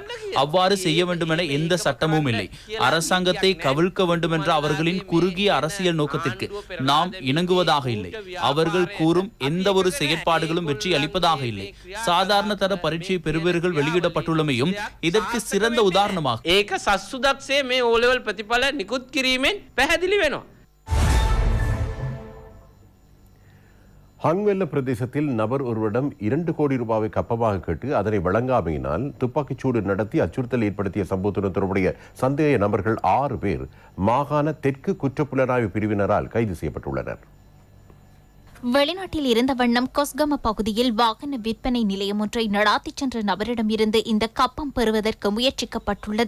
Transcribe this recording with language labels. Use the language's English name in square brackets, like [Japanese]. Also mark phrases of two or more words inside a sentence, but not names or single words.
[Tamil] அவ்வாறு செய்ய வேண்டும் என எந்த சட்டமும் இல்லை. அரசாங்கத்தை கவிழ்க்க வேண்டும் என்ற அவர்களின் குறுகிய அரசியல் நோக்கத்திற்கு நாம் இணங்குவதாக இல்லை. அவர்கள் கூறும் எந்த ஒரு செயற்பாடுகளும் வெற்றி அளிப்பதாக இல்லை. சாதாரண தர பரீட்சை பெறுபவர்கள் வெளியிடப்பட்டுள்ளமையும் இதற்கு சிறந்த உதாரணமாகும். [Sinhala] ඒක සස්සුදක්සේ මේ [English] O level [Sinhala] ප්‍රතිඵල නිකුත් කිරීමෙන් පැහැදිලි වෙනවා. [Tamil] ஹங்வெல்ல பிரதேசத்தில் நபர் ஒருவரிடம் 2 கோடி ரூபாவை கப்பமாக கேட்டு அதனை வழங்காமையினால் துப்பாக்கிச்சூடு நடத்தி அச்சுறுத்தல் ஏற்படுத்திய சம்பவத்துடன் தொடர்புடைய சந்தேக நபர்கள் 6 பேர் மாகாண தெற்கு குற்றப்புலனாய்வு பிரிவினரால் கைது செய்யப்பட்டுள்ளனர். வெளிநாட்டில் இருந்த வண்ணம் கொஸ்கம பகுதியில் வாகன விற்பனை நிலையம் ஒன்றை நடாத்திச் சென்ற நபரிடமிருந்து இந்த கப்பம் பெறுவதற்கு முயற்சிக்கப்பட்டுள்ளது.